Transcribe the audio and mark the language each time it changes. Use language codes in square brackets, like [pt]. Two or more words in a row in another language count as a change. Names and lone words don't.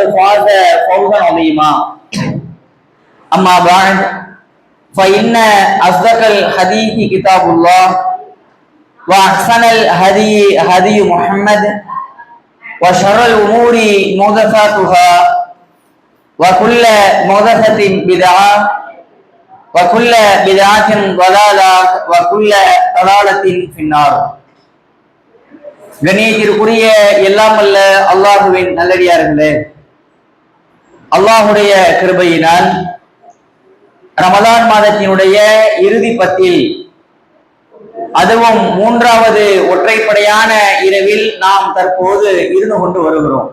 [ar] فاز فوزا عظيما أما بعد فإن أصدق الحديث كتاب الله وأحسن الهدي هدي محمد وشر الأمور محدثاتها وكل محدثة بدعة وكل بدعة ضلالة وكل ضلالة في النار. [ta] கண்ணியத்திற்குரிய எல்லாம் வல்ல அல்லாஹுவின் நல்லடியார்களே, அல்லாஹுடைய கிருபையினால் ரமலான் மாதத்தினுடைய இறுதி பத்தில், அதுவும் மூன்றாவது ஒற்றைப்படையான இரவில் நாம் தற்போது இருந்து கொண்டு வருகிறோம்.